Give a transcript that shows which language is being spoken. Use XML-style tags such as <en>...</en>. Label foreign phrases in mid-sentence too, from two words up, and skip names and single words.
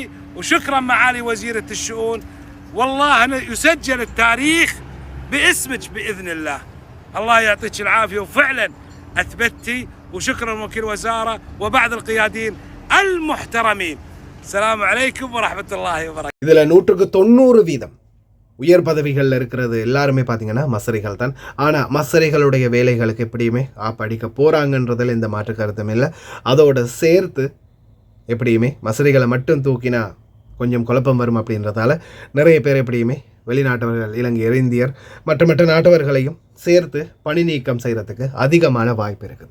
<ar>وشكرا معالي وزيرة الشؤون، والله يسجل التاريخ باسمك بإذن الله. الله يعطيك العافية، وفعلا أثبتي. وشكرا وكيل وزارة وبعض القيادين المحترمين. السلام عليكم ورحمة الله وبركاته.</ar> <ta>இதில் 190% உயர் பதவிகளில் இருக்கிறது எல்லாருமே பார்த்தீங்கன்னா மசரிகள் தான். ஆனால் மசரிகளுடைய வேலைகளுக்கு எப்படியுமே படிக்க போகிறாங்கன்றதில் எந்த மாற்று கருத்தும் இல்லை. அதோட சேர்த்து எப்படியுமே மசரிகளை மட்டும் தூக்கினா கொஞ்சம் குழப்பம் வரும் அப்படின்றதால நிறைய பேர் எப்படியுமே வெளிநாட்டவர்கள், இலங்கையர், இந்தியர் மற்ற நாட்டவர்களையும் சேர்த்து பணி நீக்கம் செய்கிறதுக்கு அதிகமான வாய்ப்பு இருக்குது.</ta>